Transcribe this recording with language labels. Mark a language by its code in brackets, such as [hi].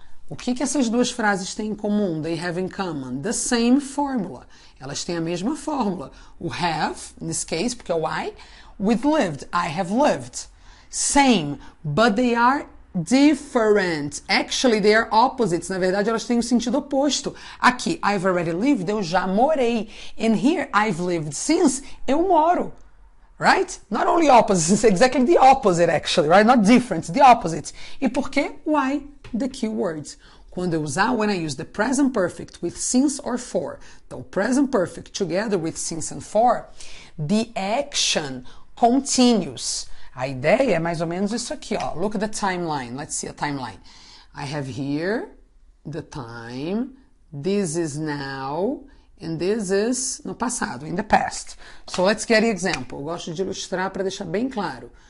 [pt] O que essas duas frases têm em comum? [en] They have in common. The same formula. [pt] Elas têm a mesma fórmula. [en] O have, in this case, [pt] porque é o [en] I, with lived. I have lived. Same, but they are different. Actually, they are opposites. [pt] Na verdade, elas têm o sentido oposto. Aqui, [en] I've already lived, [pt] eu já morei. [en] And here, I've lived since, [pt] eu moro. [en] Right? Not only opposites, exactly the opposite actually, right? Not different, the opposite. [pt] E por quê? [en] Why? The keywords. [pt] Quando eu usar, [en] when I use the present perfect with since or for, [pt] então [en] present perfect together with since and for, the action continues. [pt] A ideia é mais ou menos isso aqui, ó. [en] Look at the timeline. Let's see a timeline. I have here the time, this is now, and this is [pt] no passado, [en] in the past. So let's get the example. [pt] Eu gosto de ilustrar para deixar bem claro.